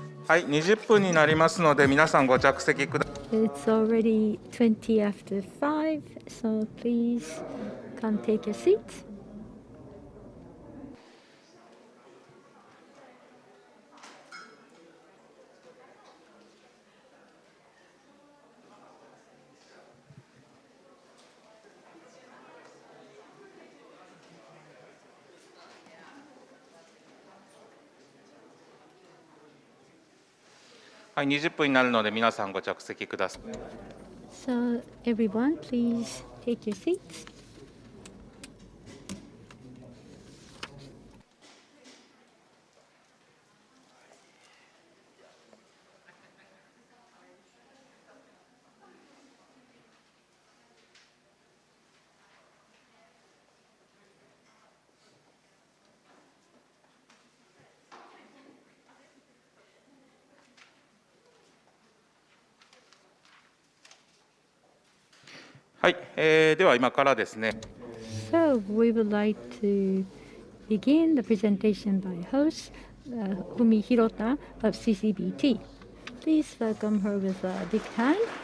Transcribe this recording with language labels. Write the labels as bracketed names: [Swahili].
[Japanese] はい、20分になりますので、皆さんご着席ください。 [English] It's already 20 after 5, so please come take your seats. [Japanese] はい、20分になるので、皆さんご着席ください。 [English] So everyone, please take your seats. [Japanese] はい、では今からですね。 [English] So we would like to begin the presentation by host Fumi Hirota of CCBT. Please welcome her with a big hand.